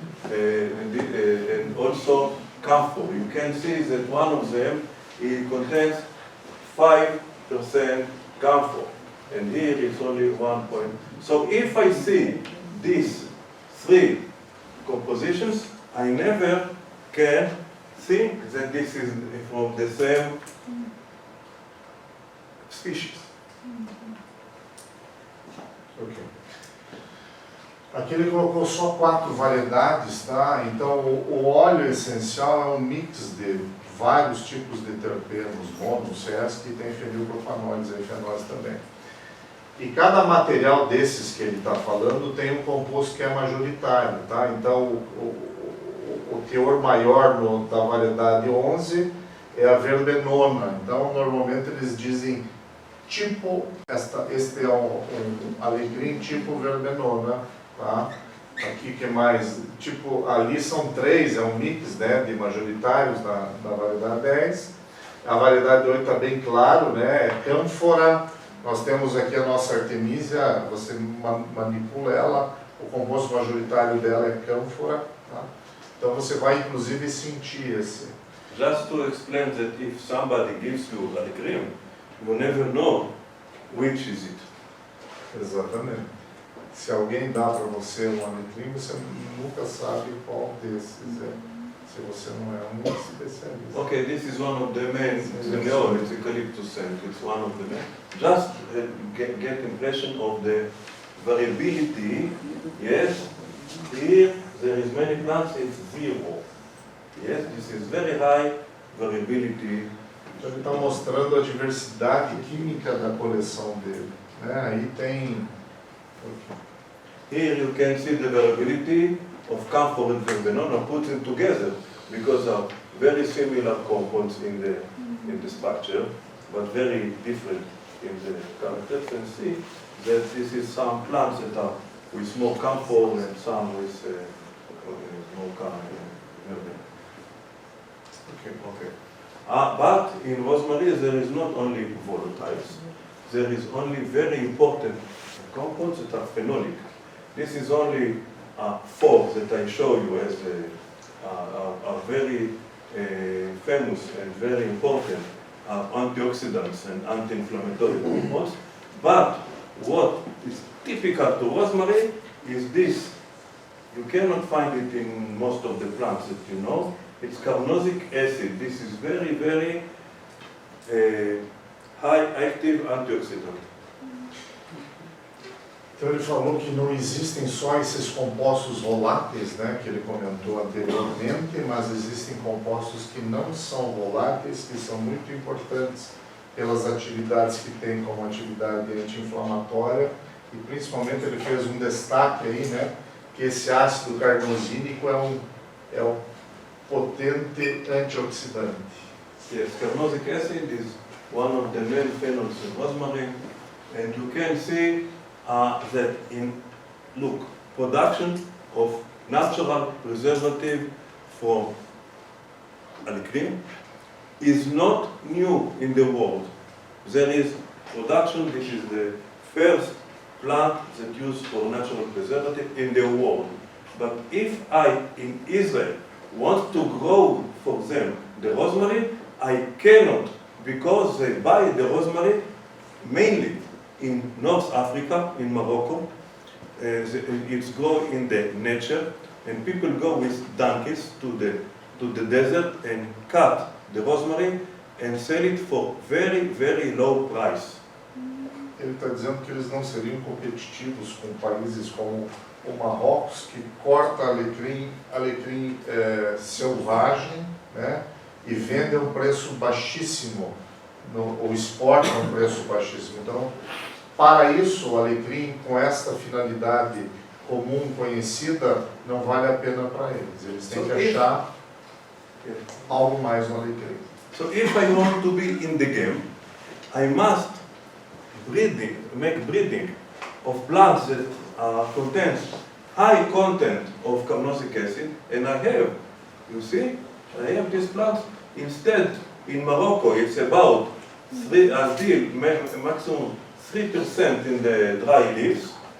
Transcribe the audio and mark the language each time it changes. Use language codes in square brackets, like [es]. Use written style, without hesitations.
[en] And also camphor. You can see that one of them it contains 5% camphor, and here it's only 1 point. So if I see these 3 compositions, I never can think that this is from the same species. Ok. [pt] Aqui ele colocou só 4 variedades, tá? Então o óleo essencial é um mix de vários tipos de terpenos, monos, CS, que tem fenilpropanóis e fenóis também. E cada material desses que ele está falando tem um composto que é majoritário, tá? Então o teor maior da variedade 11 é a verbenona. Então normalmente eles dizem tipo, este é um alecrim tipo verbenona. Tá? Aqui que mais, tipo, ali são 3, é um mix, né, de majoritários da variedade 10. A variedade 8 está bem claro, né, é cânfora. Nós temos aqui a nossa artemisia, você manipula ela, o composto majoritário dela é cânfora. Tá? Então você vai inclusive sentir esse. [en] Just to explain that if somebody gives you a cream, you never know which is it. [pt] Exatamente. Se alguém dá para você um alecrim, você nunca sabe qual desses é, se você não é um especialista. [en] Okay, this is one of the main, it's eucalyptus scent, it's one of the main. Just get impression of the variability, yes, here there is many plants, it's 0. Yes, this is very high variability. [pt] Então ele está mostrando a diversidade química da coleção dele. Né? Aí tem... [en] Here you can see the variability of camphor and venona, put them together because of very similar compounds in the structure, but very different in the characters. And see that this is some plants that are with more camphor and some with more camphor. Okay. But in rosemary there is not only volatiles, there is only very important compounds that are phenolic. This is only 4 that I show you as are very famous and very important antioxidants and anti-inflammatory compounds. But what is typical to rosemary is this. You cannot find it in most of the plants that you know. It's carnosic acid. This is very, very high active antioxidant. [pt] Então ele falou que não existem só esses compostos voláteis, né, que ele comentou anteriormente, mas existem compostos que não são voláteis, que são muito importantes pelas atividades que têm como atividade anti-inflamatória, e principalmente ele fez um destaque aí, né, que esse ácido carnosínico é um potente antioxidante. [en] Yes, carnosic acid is one of the main phenols in rosemary, and you can see that look, production of natural preservative from alecrim is not new in the world. There is production, this is the first plant that used for natural preservative in the world. But if I, in Israel, want to grow for them the rosemary, I cannot, because they buy the rosemary mainly in North Africa, in Morocco. It's grown in the nature, and people go with donkeys to the desert and cut the rosemary and sell it for very, very low price. [pt] Ele está dizendo que eles não seriam competitivos com países como o Marrocos, que corta alecrim selvagem, né, e vende a um preço baixíssimo, ou exporta a um preço baixíssimo. Então, para isso, o alecrim, com esta finalidade comum, conhecida, não vale a pena para eles. Eles têm que achar algo mais no alecrim. [en] So if I want to be in the game, I must make breeding of plants that contain high content of carnosic acid, and I have, you see, I have these plants. Instead, in Morocco, it's about maximum 3% in the dry leaves.